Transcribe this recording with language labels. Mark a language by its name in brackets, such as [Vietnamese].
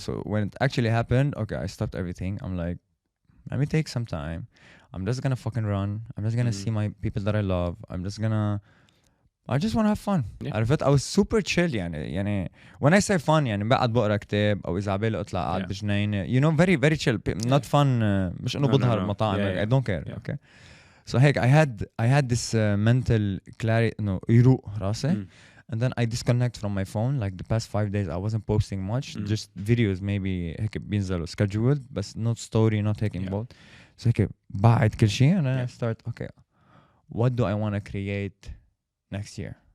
[English] So when it actually happened, okay, I stopped everything. I'm like, let me take some time. I'm just gonna fucking run. I'm just gonna see my people that I love. I just want to have fun. [Arabic] عرفت [English] I was super chill [Arabic] يعني [English] when I say fun [Arabic] يعني بقعد بقرا كتاب أو إذا عبالي أطلع قاعد بجنينة, [English] you know, very very chill, not fun. [Arabic] مش إنه بظهر المطاعم. [English] I don't care. Okay. So heck, I had this mental clarity, no, [Arabic] يروق راسي, [English] and then I disconnect from my phone. Like the past 5 days I wasn't posting much, just videos maybe [Arabic] هيك بينزلوا [English] scheduled, but not story, not taking both. So [Arabic] هيك بعد كل شيء [English] and then I start, okay, what do I want to create next year?